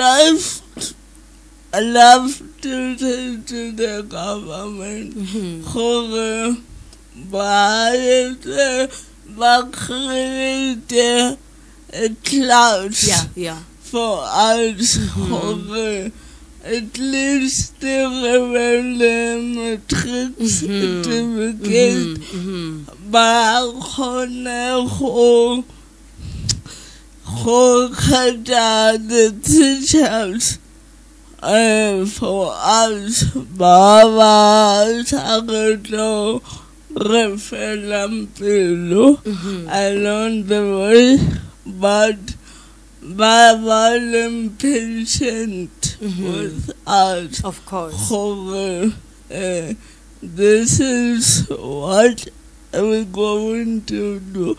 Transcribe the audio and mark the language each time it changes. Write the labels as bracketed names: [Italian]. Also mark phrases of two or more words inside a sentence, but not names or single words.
[English] love to say to the government ba create a class for us at least the matric certificate [Tswana] ba khona go [English] kgetha the teachers for us [Tswana] ba sa tlo re fela pelo [English] along the way but ba patient with us. Of course. This is what we're going to do.